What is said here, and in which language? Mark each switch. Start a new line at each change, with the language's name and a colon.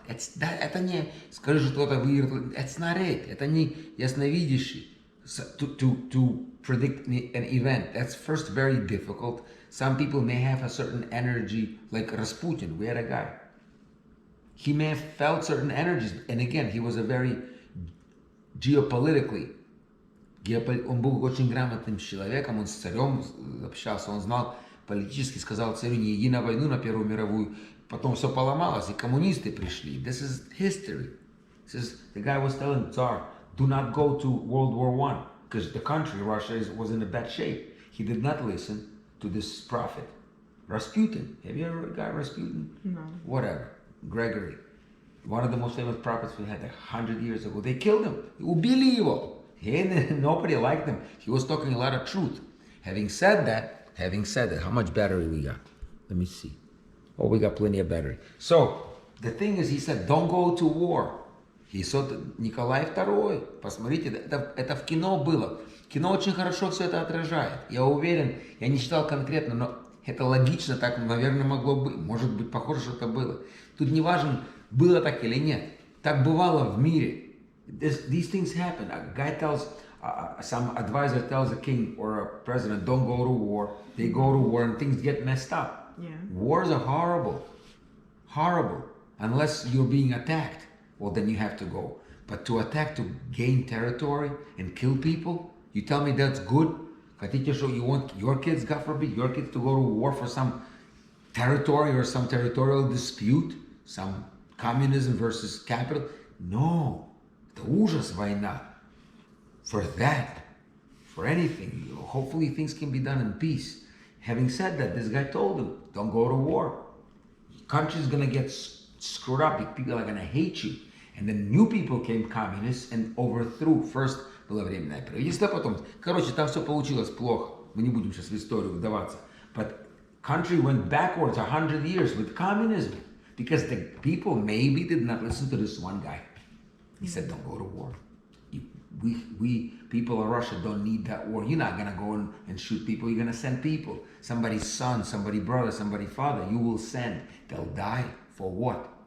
Russian: Это не, скажи, что кто-то выиграл,
English: that's not it.
Russian: Это не ясновидящий.
English: To predict an event, that's first very difficult. Some people may have a certain energy, like Rasputin. We had a guy. He may have felt certain energies, and again, he was a very geopolitically.
Russian: Он был очень грамотным человеком, он с царем общался, он знал политически, сказал царю, не иди на войну, на Первую мировую. Потом все поломалось, и коммунисты пришли.
English: This is history. This is, the guy was telling Tsar, do not go to World War I, because the country, Russia, was in a bad shape. He did not listen to this prophet. Rasputin. Have you ever got Rasputin? No. Whatever. Gregory. One of the most famous prophets we had 100 years ago. They killed him.
Russian: Убили его.
English: Nobody liked him. He was talking a lot of truth. Having said that, how much battery we got? Let me see. Oh, we got plenty of battery. So, the thing is, he said, don't go to war. He saw Николай II.
Russian: Посмотрите, это в кино было. Кино очень хорошо все это отражает. Я уверен, я не читал конкретно, но это логично так, наверное, могло быть. Может быть, похоже, что это было. Тут не важно, было так или нет. Так бывало в мире.
English: These things happen. A guy tells, some advisor tells a king or a president, don't go to war. They go to war and things get messed up. Yeah. Wars are horrible. Horrible. Unless you're being attacked. Well, then you have to go. But to attack, to gain territory and kill people, you tell me that's good?
Russian: Хотите, что
English: you want your kids, God forbid, your kids to go to war for some territory or some territorial dispute? Some communism versus capital? No.
Russian: Это ужас, война.
English: For that, for anything, hopefully things can be done in peace. Having said that, this guy told him, don't go to war. Country's gonna get screwed up. People are gonna hate you. And then new people came, communists, and overthrew.
Russian: First было временное правительство, потом... Короче, там все получилось плохо. Мы не будем сейчас в историю вдаваться.
English: But country went backwards 100 years with communism. Because the people maybe did not listen to this one guy. He said, don't go to war. We people of Russia don't need that war. You're not gonna go and shoot people. You're gonna send people. Somebody's son, somebody's brother, somebody's father. You will send. They'll die. For what?